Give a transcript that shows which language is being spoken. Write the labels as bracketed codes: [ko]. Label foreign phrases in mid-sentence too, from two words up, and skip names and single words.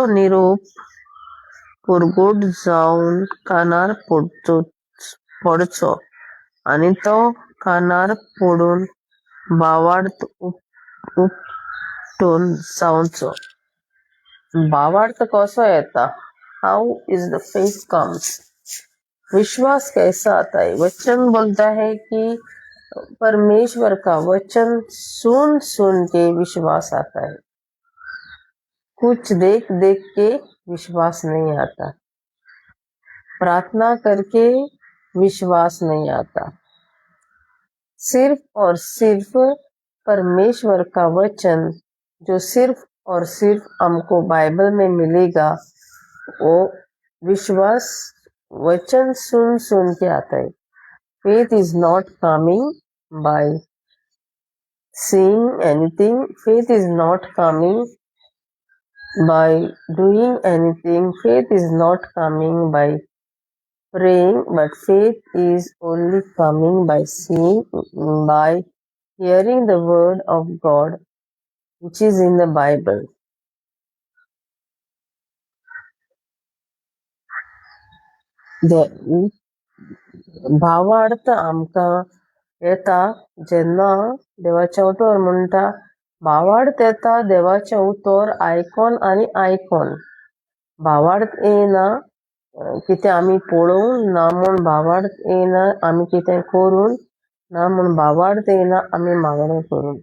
[kok] निरोप पुरगूट जावन कानार पडचो आनी तो कानार पडून भावार्थ उपटून जावचो. भावार्थ कसो येता? [en] how is the faith comes? [hi] विश्वास कैसा आता है? वचन बोलता है कि परमेश्वर का वचन सुन सुन के विश्वास आता है. कुछ देख देख के विश्वास नहीं आता, प्रार्थना करके विश्वास नहीं आता. सिर्फ और सिर्फ परमेश्वर का वचन जो सिर्फ और सिर्फ हमको बाइबल में मिलेगा, वो विश्वास वचन सुन सुन के आता है. [en] Faith is not coming by seeing anything. Faith is not coming by doing anything. Faith is not coming by praying, but faith is only coming by seeing, by hearing the word of God, which is in the Bible. [kok] The भावार्थ आमकां येता जेन्ना देवाचें उतर म्हणटा. भावार्थ येता देवाचें उतर आयकोन आनी आयकोन. भावार्थ येना कितें आमी पळोवन, ना म्हूण भावार्थ येना आमी कितें करून, ना म्हूण भावार्थ येना आमी मागणें करून.